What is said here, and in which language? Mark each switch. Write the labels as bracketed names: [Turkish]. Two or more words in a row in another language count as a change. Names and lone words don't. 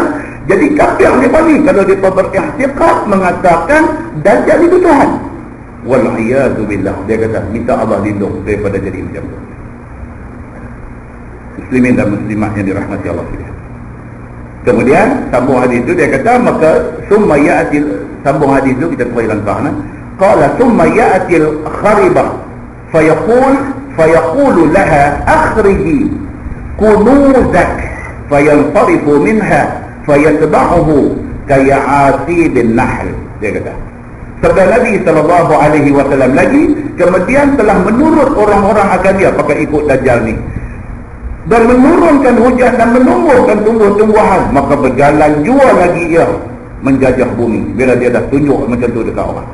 [Malay] Jadi kafir mereka ni kalau dia beriktikad mengatakan Dajjal itu Tuhan. [Arabic] والعياذ بالله. [Malay] Dia kata minta Allah lindung daripada jadi macam tu. Muslimin dan muslimat yang dirahmati Allah sekalian. Kemudian sambung hadis itu dia kata maka [Arabic] ثم يأتي, [Malay] sambung hadis itu kita kembali langkah [Arabic] قال ثم يأتي الخربة فيقول لها أخرجي كنوزك فينصرف منها فيتبعه كيعاسيب النحل. [Malay] Dia kata sabda Nabi SAW lagi kemudian telah menurut orang-orang akan dia pakai ikut Dajjal ni dan menurunkan hujan dan menumbuhkan tumbuh-tumbuhan, maka berjalan jua lagi ia menjajah bumi bila dia dah tunjuk macam tu dekat orang.